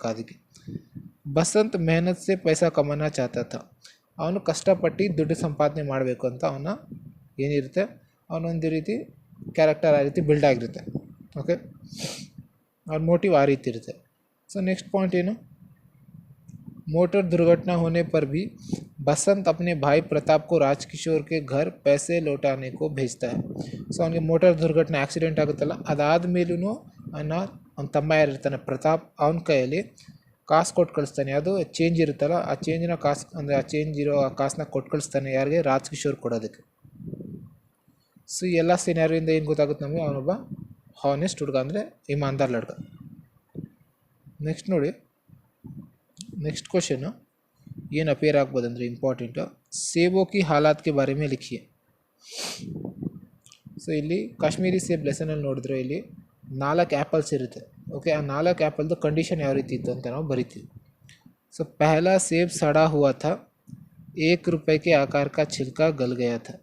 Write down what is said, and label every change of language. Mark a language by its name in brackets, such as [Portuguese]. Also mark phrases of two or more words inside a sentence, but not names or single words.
[Hindi] ಅದಕ್ಕೆ बसंत मेहनत से पैसा कमाना चाहता था. [Kannada] ಅವನು ಕಷ್ಟಪಟ್ಟು ದುಡ್ಡು ಸಂಪಾದನೆ ಮಾಡಬೇಕು ಅಂತ ಅವನ ಏನಿರುತ್ತೆ, ಅವನೊಂದು ರೀತಿ ಕ್ಯಾರೆಕ್ಟರ್ ಆ ರೀತಿ ಬಿಲ್ಡ್ ಆಗಿರುತ್ತೆ. ಓಕೆ, ಅವ್ರ ಮೋಟಿವ್ ಆ ರೀತಿ ಇರುತ್ತೆ. [English] so next point ಏನು, [Hindi] मोटर दुर्घटना होने पर भी बसंत अपने भाई प्रताप को राजकिशोर के घर पैसे लौटाने को भेजता है. [Kannada] ಸೊ ಅವನಿಗೆ ಮೋಟಾರ್ ದುರ್ಘಟನೆ ಆಕ್ಸಿಡೆಂಟ್ ಆಗುತ್ತಲ್ಲ, ಅದಾದಮೇಲೂ ಅವನ ತಮ್ಮ ಯಾರಿರ್ತಾನೆ ಪ್ರತಾಪ್, ಅವನ ಕೈಯಲ್ಲಿ ಕಾಸು ಕೊಟ್ಟು ಕಳಿಸ್ತಾನೆ. ಅದು ಚೇಂಜ್ ಇರುತ್ತಲ್ಲ, ಆ ಚೇಂಜಿನ ಕಾಸು, ಅಂದರೆ ಆ ಚೇಂಜ್ ಇರೋ ಆ ಕಾಸನ್ನ ಕೊಟ್ಟು ಕಳಿಸ್ತಾನೆ ಯಾರಿಗೆ, ರಾಜ್ಕಿಶೋರ್ ಕೊಡೋದಕ್ಕೆ. ಸೊ ಎಲ್ಲ ಸಿನಾರಿಯಿಂದ ಏನು ಗೊತ್ತಾಗುತ್ತೆ ನಮಗೆ, ಅವನೊಬ್ಬ ಹಾನೆಸ್ಟ್ ಹುಡುಗ, ಅಂದರೆ [Hindi] ईमानदार लड़का. [Kannada] ನೆಕ್ಸ್ಟ್ ನೋಡಿ, [English] next question [Kannada] ಏನು ಅಪಿಯರ್ ಆಗ್ಬೋದು ಅಂದರೆ ಇಂಪಾರ್ಟೆಂಟು, [Hindi] सेबों की हालात के बारे में लिखिए. [Kannada] ಸೊ ಇಲ್ಲಿ ಕಾಶ್ಮೀರಿ ಸೇಬ್ ಲೆಸನಲ್ಲಿ ನೋಡಿದ್ರೆ ಇಲ್ಲಿ 4 ಆ್ಯಪಲ್ಸ್ ಇರುತ್ತೆ. ಓಕೆ, ಆ 4 ಆ್ಯಪಲ್ದು ಕಂಡೀಷನ್ ಯಾವ ರೀತಿ ಇತ್ತು ಅಂತ ನಾವು ಬರಿತೀವಿ. [Hindi] सो पहला सेब सड़ा हुआ था, ₹1 के आकार का छिलका गल गया था.